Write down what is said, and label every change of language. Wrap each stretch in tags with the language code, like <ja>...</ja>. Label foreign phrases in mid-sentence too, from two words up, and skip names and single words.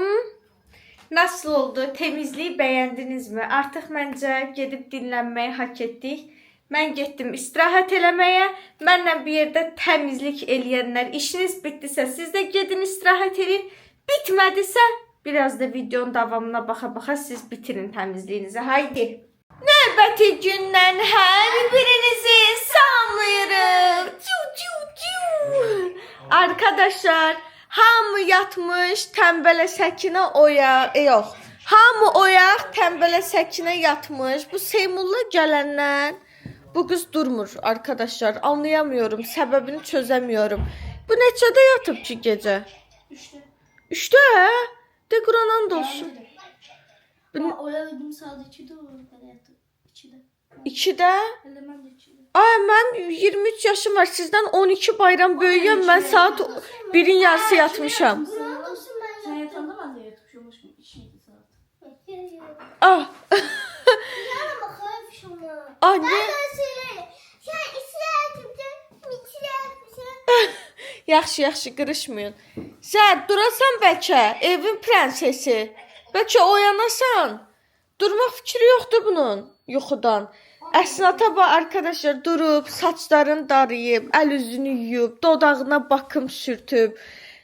<tr>Nasıl oldu? Temizliği beğendiniz mi? Artık bence gidip dinlenmeyi hak ettik. Ben gittim istirahat eləməyə.</tr> <az>Mənlə bir yerde temizlik eləyənlər,</az> <tr>işiniz bittisə siz de gidin istirahat edin.</tr> <az>Bitmədisə biraz da videonun davamına baxa siz bitirin temizliğinizi.</az> <tr>Haydi.</tr> <az>Növbəti gündən hər birinizi salamlayırım. Arkadaşlar, hamı yatmış, tembele Səkinə oyaq. Yox. Hamı oyaq, tembele Səkinə yatmış. Bu Seymurla gələnlər.</az> <tr>Bu kız durmur arkadaşlar. Anlayamıyorum. Səbəbini çözemiyorum.</tr> <az>Bu neçədə yatıb ki</az> <tr>gece? 3'te. 3'te? De Quranan da olsun. Ama oyaladım sadece 2'de olur. Ben yattım. 2'de.</tr> <az>2'də?</az> <tr>Elemen de 2'de. Ay, mən 23 yaşım var. Sizden 12 bayram böyüyəm. Ben saat 1'in yarısı yatmışam. Sen yatağında ben de yatmışım. 2'ydi saat. Ah. Anne.</tr> <az>Yaxşı, yaxşı, qırışmayın. Sən durasan bəlkə, evin prensesi. Bəlkə oyanasan. Durmaq fikri yoxdur bunun yuxudan. Əsnata bax arkadaşlar, durub, saçlarını darıyıb, əl üzünü yuyub, dodağına bakım sürtüb.</az>